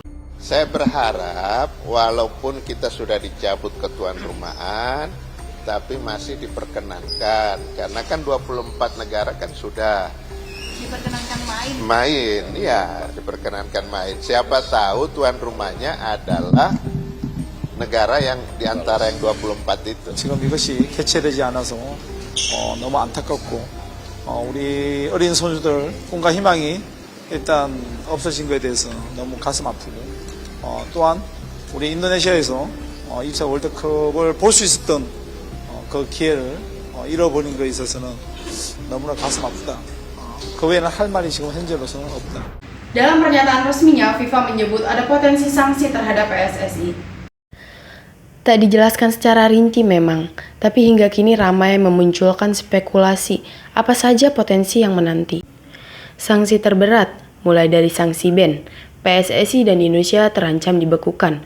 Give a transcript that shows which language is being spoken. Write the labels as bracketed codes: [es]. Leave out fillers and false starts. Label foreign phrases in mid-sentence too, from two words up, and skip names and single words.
[id] Saya berharap walaupun kita sudah dicabut ketuan rumahan, tapi masih diperkenankan. Karena kan 24 negara kan sudah Diperkenankan main, ya diperkenankan main. Siapa tahu tuan rumahnya adalah negara yang diantara yang 24 itu. [ko] 지금 이것이 개최되지 않아서 너무 안타깝고 우리 어린 선수들 꿈과 희망이 일단 없어진 것에 대해서 너무 가슴 아프고 또한 우리 인도네시아에서 2차 월드컵을 볼 수 있었던 그 기회를 잃어버린 것에 있어서는 너무나 가슴 아프다. 그 외에는 할 말이 지금 현재로서는 없다. [id] Dalam pernyataan resminya, FIFA menyebut ada potensi sanksi terhadap PSSI. Tak dijelaskan secara rinci memang, tapi hingga kini ramai memunculkan spekulasi apa saja potensi yang menanti. Sanksi terberat, mulai dari sanksi ban, PSSI dan Indonesia terancam dibekukan.